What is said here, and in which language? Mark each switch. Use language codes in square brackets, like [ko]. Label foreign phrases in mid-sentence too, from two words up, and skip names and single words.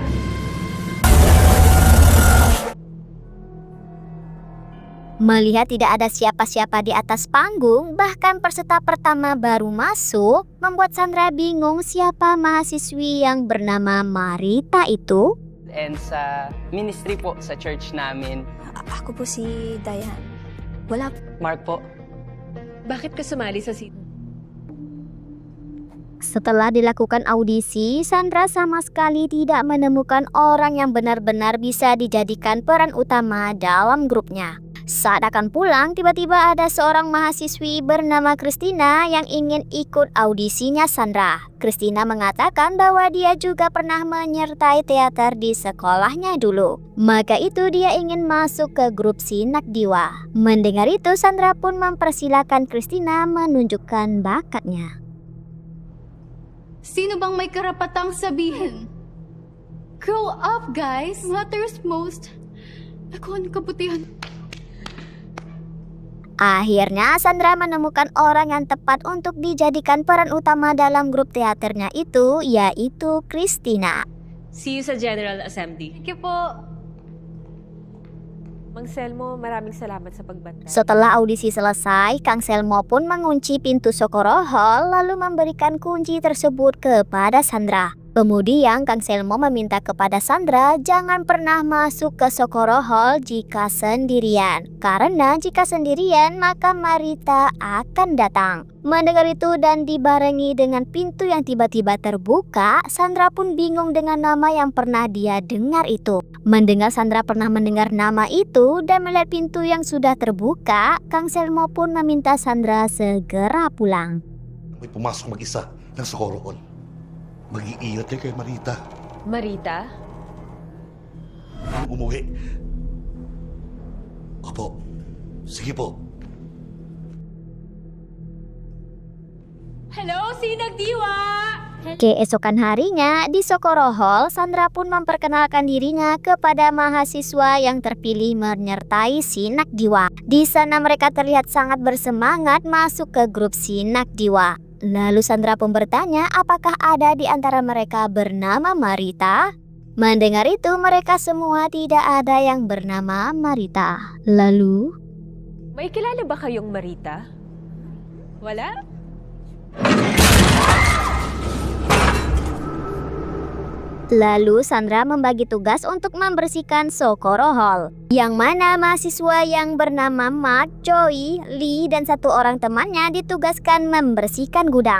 [id] melihat tidak ada siapa-siapa di atas panggung, bahkan peserta pertama baru masuk, membuat Sandra bingung siapa mahasiswi yang bernama Marita itu. [tl] And sa ministry po sa church namin. Ako po si Dayan. Wala po. Mark po. bakit ka sumali sa [id] Setelah dilakukan audisi, Sandra sama sekali tidak menemukan orang yang benar-benar bisa dijadikan peran utama dalam grupnya. Saat akan pulang, tiba-tiba ada seorang mahasiswi bernama Christina yang ingin ikut audisinya Sandra. Christina mengatakan bahwa dia juga pernah menyertai teater di sekolahnya dulu. Maka itu dia ingin masuk ke grup Sinak Diwa. Mendengar itu, Sandra pun mempersilahkan Christina menunjukkan bakatnya. [tl] Sino bang may karapatang sabihin? [en] Grow up, guys! Matters most. [tl] Ako ang kabutihan. [id] Akhirnya Sandra menemukan orang yang tepat untuk dijadikan peran utama dalam grup teaternya itu, yaitu Christina. [en] See you sa General Assembly. Thank you po. [tl] Mang Selmo, maraming salamat sa pagbantay. [id] Setelah audisi selesai, Kang Selmo pun mengunci pintu Sokoro Hall lalu memberikan kunci tersebut kepada Sandra. Kemudian Kang Selmo meminta kepada Sandra jangan pernah masuk ke Sokoro Hall jika sendirian. Karena jika sendirian maka Marita akan datang. Mendengar itu dan dibarengi dengan pintu yang tiba-tiba terbuka, Sandra pun bingung dengan nama yang pernah dia dengar itu. Mendengar Sandra pernah mendengar nama itu dan melihat pintu yang sudah terbuka, Kang Selmo pun meminta Sandra segera pulang. [tl] May pumasok mag-isa ng Socorro Hall. Mag-iingat kayo kay Marita. Marita? Nang umuwi. Opo. Sige po. Hello, Sinag Diwa! [id] Keesokan harinya, di Sokoro Hall, Sandra pun memperkenalkan dirinya kepada mahasiswa yang terpilih menyertai Sinak Diwa. Di sana mereka terlihat sangat bersemangat masuk ke grup Sinak Diwa. Lalu Sandra pun bertanya apakah ada di antara mereka bernama Marita. Mendengar itu mereka semua tidak ada yang bernama Marita. Lalu, [tl] May kilala ba kayong Marita? Wala? [id] Lalu Sandra membagi tugas untuk membersihkan Sokoro Hall, yang mana mahasiswa yang bernama Mark, Joey, Lee, dan satu orang temannya ditugaskan membersihkan gudang.